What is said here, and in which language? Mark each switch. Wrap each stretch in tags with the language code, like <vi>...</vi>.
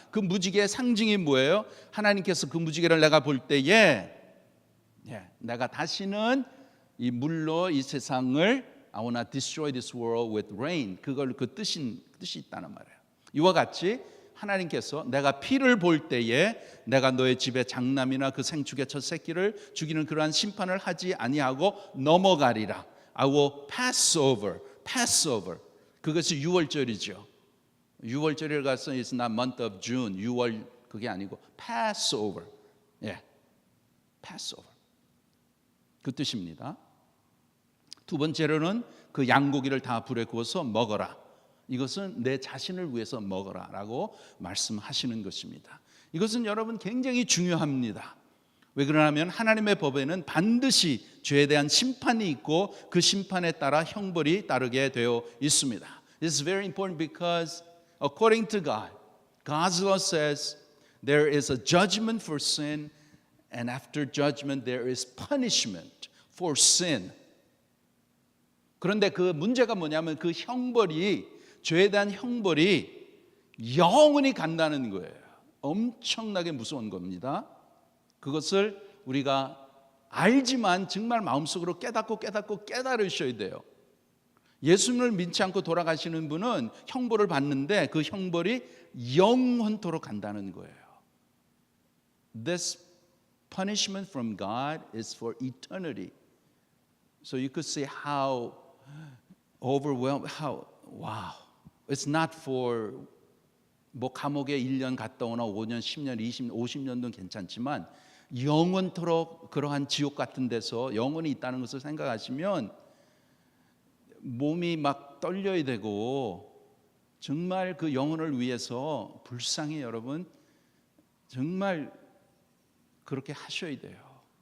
<ko>그 무지개의 상징이 뭐예요? 하나님께서 그 무지개를 내가 볼 때에 내가 다시는 이 물로 이 세상을</ko> <en>I wanna destroy this world with rain.</en> <ko>그걸 그 뜻이 있다는 말이에요. 이와 같이 하나님께서 내가 피를 볼 때에 내가 너의 집에 장남이나 그 생축의 첫 새끼를 죽이는 그러한 심판을 하지 아니하고 넘어가리라.</ko> <en>I will pass over.</en> <ko>그것이 유월절이죠. 유월절에 가서</ko> <en>it's not month of June.</en> <ko>6월 그게 아니고 Passover. Passover. 그 뜻입니다. 두 번째로는 그 양고기를 다 불에 구워서 먹어라. 이것은 내 자신을 위해서 먹어라라고 말씀하시는 것입니다. 이것은 여러분 굉장히 중요합니다. 왜 그러냐면 하나님의 법에는 반드시 죄에 대한 심판이 있고 그 심판에 따라 형벌이 따르게 되어 있습니다.</ko> <en>This is very important because according to God, God's law says there is a judgment for sin and after judgment there is punishment for sin.</en> <ko>그런데 그 문제가 뭐냐면 그 형벌이 죄에 대한 형벌이 영원히 간다는 거예요. 엄청나게 무서운 겁니다. 그것을 우리가 알지만 정말 마음속으로 깨달으셔야 돼요. 예수님을 믿지 않고 돌아가시는 분은 형벌을 받는데 그 형벌이 영원토록 간다는 거예요.</ko> <en>This punishment from God is for eternity. So you could see how overwhelmed, wow. It's not for</en> <ko>뭐 감옥에 1년 갔다 오나 5년, 10년, 20년, 50년도 괜찮지만 영원토록 그러한 지옥 같은 데서 영원히 있다는 것을 생각하시면 몸이 막 떨려야 되고 정말 그 영혼을 위해서 불쌍히 여러분 정말 그렇게 하셔야 돼요.</ko>